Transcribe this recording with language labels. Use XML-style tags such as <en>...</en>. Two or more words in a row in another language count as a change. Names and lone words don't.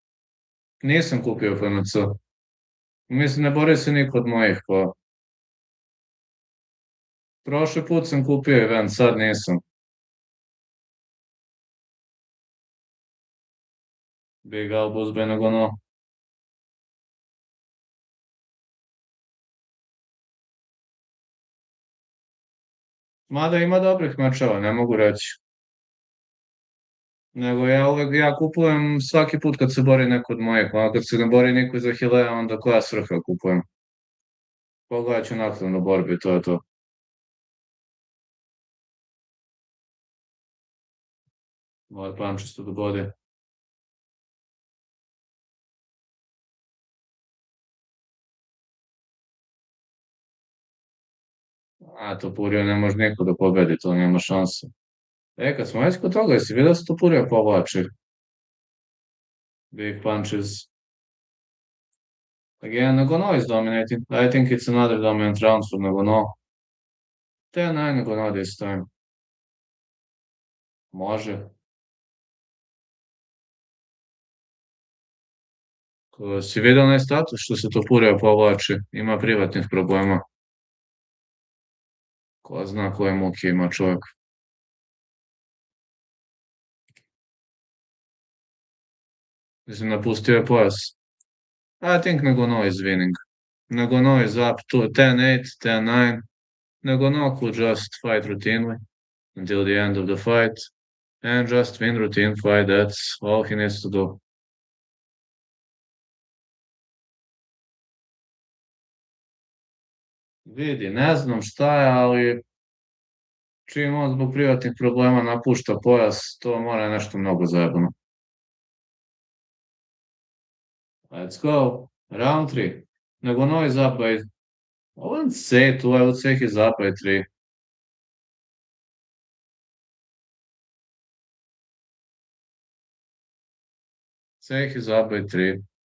<bs>Nisam kupio FNC. Mislim, ne bori se niko od mojih, pa... Prošli put sam kupio event, sad nisam.</bs> <en>Big elbows by Nagono.</en> <bs>Mada ima dobrih mečeva, ne mogu reći. Nego ja kupujem svaki put kad se bori neko od mojih, a kad se ne bori niko iz Ahilea, onda koja svrha kupujem. Pogledat ću naknadno borbi, to je to.</bs> <en>More punches to the body. A,</en> <bs>Topurio ne može niko da pobedi, to nema šanse. Kad smo već kod toga, jesi vidio da se Topurio povlači?</bs> <en>Big punches. Again, Nagono is dominating. I think it's another dominant round for Nagono. 10-9 Nagono this time.</en> <bs>Može. Ko si vidio onaj status što se Topuria povlači, ima privatnih problema. Ko zna koje muke ima čovjek. Mislim, napustio je pojas.</bs> <en>I think Nagano is winning. Nagano is up to 10-8, 10-9. Nagano could just fight routinely until the end of the fight and just win routine fight. That's all he needs to do.</en> <bs>Vidi, ne znam šta je, ali čim on zbog privatnih problema napušta pojas, to mora nešto mnogo zajebano.</bs> <en>Let's go. Round 3. Nagano is up by, I wouldn't say 2, I would say he's up by 3. Say he's up by 3.</en>